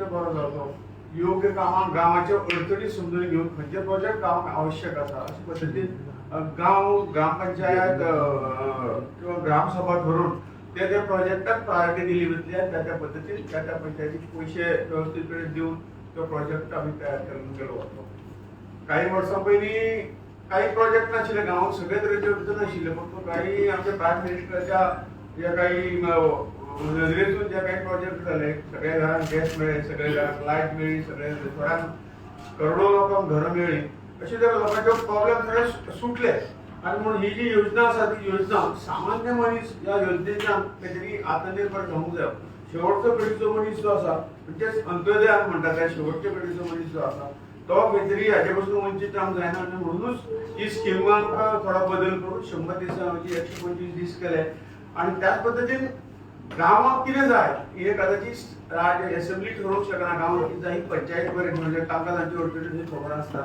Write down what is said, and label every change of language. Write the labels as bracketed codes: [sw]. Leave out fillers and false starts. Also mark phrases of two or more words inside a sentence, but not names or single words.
[kok] बरो जावचो योग्य कामां गांवाचे अडचणी समजून घेवन खंयचे प्रोजेक्ट गांवांक आवश्यक आसा अशे पद्दतीन गांव ग्रामपंचायत किंवा ग्रामसभा धरून त्या प्रोजेक्टाक प्रायोरिटी दिली वतली आनी त्या पद्दतीन त्या पंचायतीक पयशे व्यवस्थितपणे दिवन तो प्रोजेक्ट आमी तयार करून केलो वतो काही वर्सां पयलीं काही प्रोजेक्ट नाशिल्ले गांवांक सगळे तरेचे अडचण आशिल्ले फक्त काही आमच्या [en] prime minister's [kok] जे काही [mr] नजरेतून जे काही प्रोजेक्ट झाले, सगळ्या घरांना गॅस मिळेल, सगळ्या घरांना लाईट मिळेल, सगळ्या थोड्या करोडो लोकांना घरं मिळेल, असे जर लोकांचे प्रॉब्लेम सगळे सुटले. [kok] आणि म्हणून ही जी योजना असा ती योजना सामान्य मनीस या योजनेच्या काहीतरी आत्मनिर्भर जाऊंक जाय. शेवटचो पिढीचो मनीस जो असा म्हणजेच अंत्योदय म्हणतात त्या शेवटच्या पिढीचो मनीस जो असा तो काहीतरी हाचे पासून वंचित रावंक जायना. आणि म्हणूनच ही स्किमांक थोडा बदल करून 100 दिसांची 125 दीस केले. आणि त्याच पद्दतीन गांवांक कितें जाय हे कदाचित असेंब्ली ठरोवंक शकना. गांवांक कितें जाय ही पंचायत बरें म्हणजे तांकां तांची अडचणी खबर आसता.